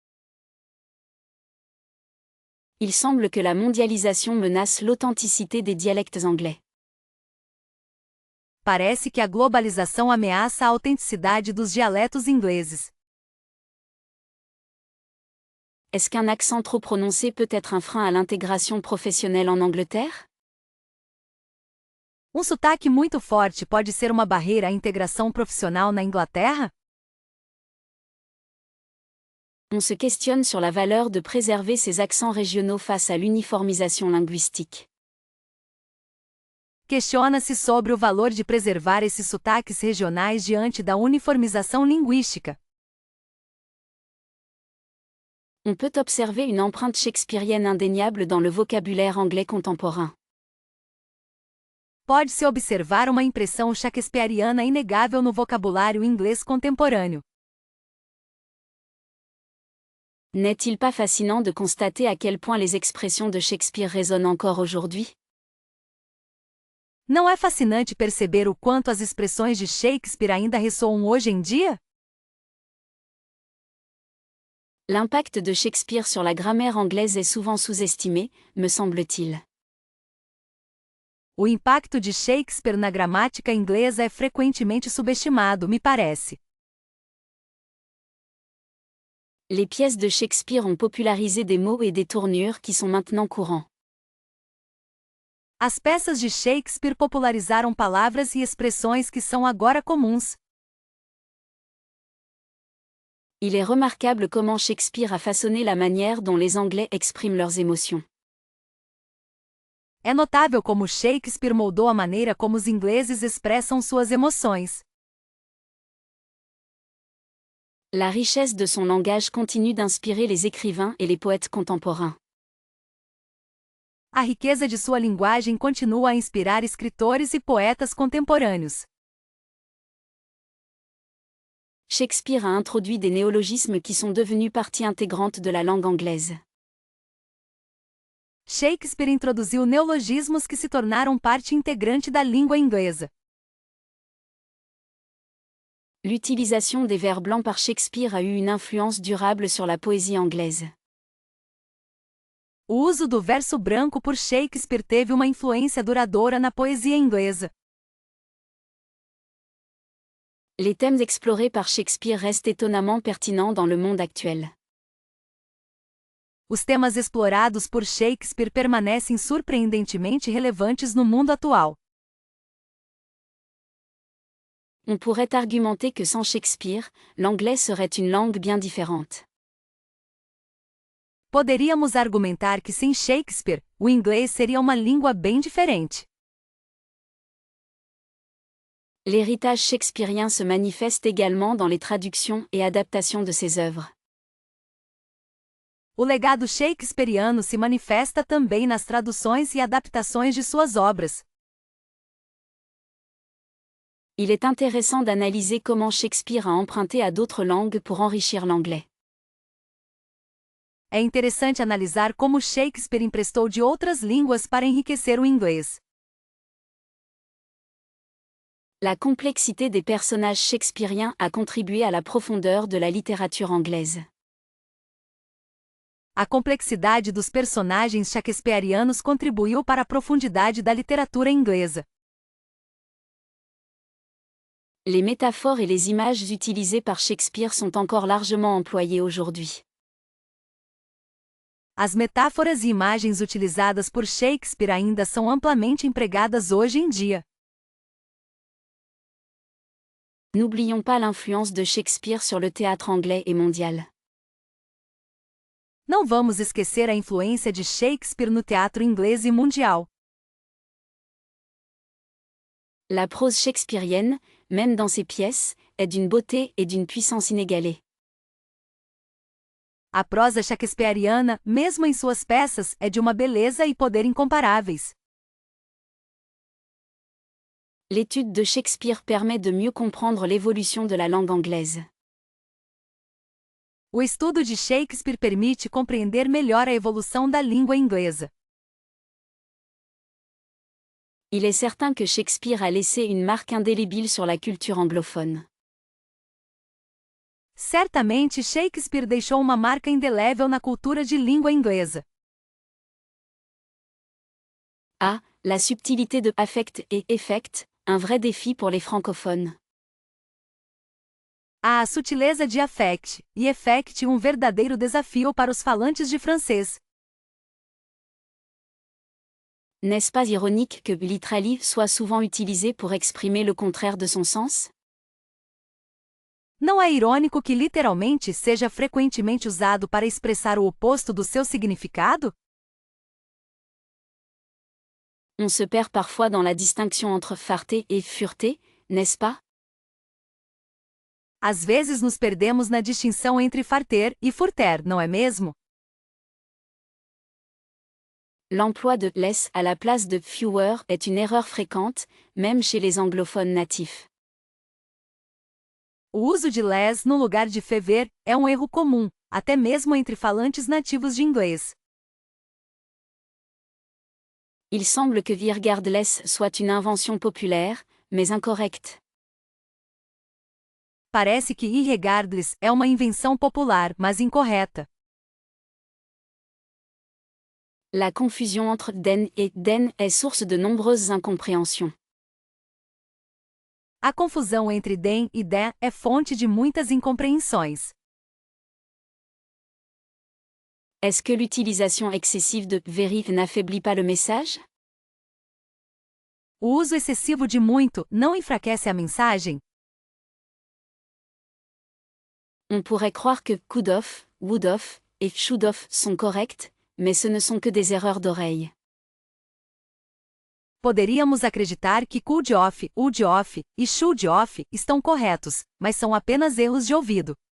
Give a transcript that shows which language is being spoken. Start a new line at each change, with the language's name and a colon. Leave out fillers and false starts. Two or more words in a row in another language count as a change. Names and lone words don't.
French: Il semble que la mondialisation menace l'authenticité des dialectes anglais.
Portuguese: Parece que a globalização ameaça a autenticidade dos dialetos ingleses.
French: Est-ce qu'un accent trop prononcé peut être un frein à l'intégration professionnelle en Angleterre?
Portuguese: Um sotaque muito forte pode ser uma barreira à integração profissional na Inglaterra?
French: On se questionne sur la valeur de préserver ces accents régionaux face à l'uniformisation linguistique.
Portuguese: Questiona-se sobre o valor de preservar esses sotaques regionais diante da uniformização linguística.
French: On peut observer une empreinte shakespearienne indéniable dans le vocabulaire anglais contemporain.
Portuguese: Pode-se observar uma impressão shakespeariana inegável no vocabulário inglês contemporâneo.
French: N'est-il pas fascinant de constater à quel point les expressions de Shakespeare résonnent encore aujourd'hui?
Portuguese: Não é fascinante perceber o quanto as expressões de Shakespeare ainda ressoam hoje em dia?
French: L'impact de Shakespeare sur la grammaire anglaise est souvent sous-estimé, me semble-t-il.
Portuguese: O impacto de Shakespeare na gramática inglesa é frequentemente subestimado, me parece.
French: Les pièces de Shakespeare ont popularisé des mots et des tournures qui sont maintenant courants.
Portuguese: As peças de Shakespeare popularizaram palavras e expressões que são agora comuns.
French: Il est remarquable comment Shakespeare a façonné la manière dont les Anglais expriment leurs émotions.
Portuguese: É notável como Shakespeare moldou a maneira como os ingleses expressam suas emoções.
French: La richesse de son langage continue d'inspirer les écrivains et les poètes contemporains.
Portuguese: A riqueza de sua linguagem continua a inspirar escritores e poetas contemporâneos.
French: Shakespeare a introduit des néologismes qui sont devenus partie intégrante de la langue anglaise.
Portuguese: Shakespeare introduziu neologismos que se tornaram parte integrante da língua inglesa.
French: L'utilisation des vers blancs par Shakespeare a eu une influence durable sur la poésie anglaise.
Portuguese: O uso do verso branco por Shakespeare teve uma influência duradoura na poesia inglesa.
French: Les thèmes explorés par Shakespeare restent étonnamment pertinents dans le monde actuel.
Portuguese: Os temas explorados por Shakespeare permanecem surpreendentemente relevantes no mundo atual.
French: On pourrait argumenter que sans Shakespeare, l'anglais serait une langue bien différente.
Portuguese: Poderíamos argumentar que sem Shakespeare, o inglês seria uma língua bem diferente.
French: L'héritage shakespearien se manifeste également dans les traductions et adaptations de ses œuvres.
Portuguese: O legado shakespeariano se manifesta também nas traduções e adaptações de suas obras.
French: Il est intéressant d'analyser comment Shakespeare a emprunté à d'autres langues pour enrichir l'anglais.
Portuguese: É interessante analisar como Shakespeare emprestou de outras línguas para enriquecer o inglês.
French: La complexité des personnages shakespeariens a contribué à la profondeur de la littérature anglaise.
Portuguese: A complexidade dos personagens shakespearianos contribuiu para a profundidade da literatura inglesa.
French: Les métaphores et les images utilisées par Shakespeare sont encore largement employées aujourd'hui.
Portuguese: As metáforas e imagens utilizadas por Shakespeare ainda são amplamente empregadas hoje em dia.
French: N'oublions pas l'influence de Shakespeare sur le théâtre anglais et mondial.
Portuguese: Não vamos esquecer a influência de Shakespeare no teatro inglês e mundial.
French: La prose shakespearienne, même dans ses pièces, est d'une beauté et d'une puissance inégalée.
Portuguese: A prosa shakespeariana, mesmo em suas peças, é de uma beleza e poder incomparáveis.
French: L'étude de Shakespeare permet de mieux comprendre l'évolution de la langue anglaise.
Portuguese: O estudo de Shakespeare permite compreender melhor a evolução da língua inglesa.
French: Il est certain que Shakespeare a laissé une marque indélébile sur la culture anglophone.
Portuguese: Certamente Shakespeare deixou uma marca indelével na cultura de língua inglesa.
French: Ah, la subtilité de affect et effect, un vrai défi pour les francophones.
Portuguese: A sutileza de affect e effect, um verdadeiro desafio para os falantes de francês.
French: N'est-ce pas ironique que literally soit souvent utilisé pour exprimer le contraire de son sens?
Portuguese: Não é irônico que literalmente seja frequentemente usado para expressar o oposto do seu significado?
French: On se perd parfois dans la distinction entre farté et fureté, n'est-ce pas?
Portuguese: Às vezes nos perdemos na distinção entre farter e furter, não é mesmo?
French: L'emploi de less à la place de fewer est une erreur fréquente, même chez les anglophones natifs.
Portuguese: O uso de less no lugar de fewer é um erro comum, até mesmo entre falantes nativos de inglês.
French: Il semble que regardless soit une invention populaire, mais incorrecte.
Portuguese: Parece que irregardless é uma invenção popular, mas incorreta.
French: La confusion entre den et den est source de nombreuses incompréhensions.
Portuguese: A confusão entre den e den é fonte de muitas incompreensões.
French: Est-ce que l'utilisation excessive de very n'affaiblit pas le message?
Portuguese: O uso excessivo de muito não enfraquece a mensagem?
French: On pourrait croire que
English: could of, would of
French: et
English: should of
French: sont corrects, mais ce ne sont que des erreurs d'oreille.
Portuguese: Poderíamos acreditar que
English: could of, would of
Portuguese: e
English: should of
Portuguese: estão corretos, mas são apenas erros de ouvido.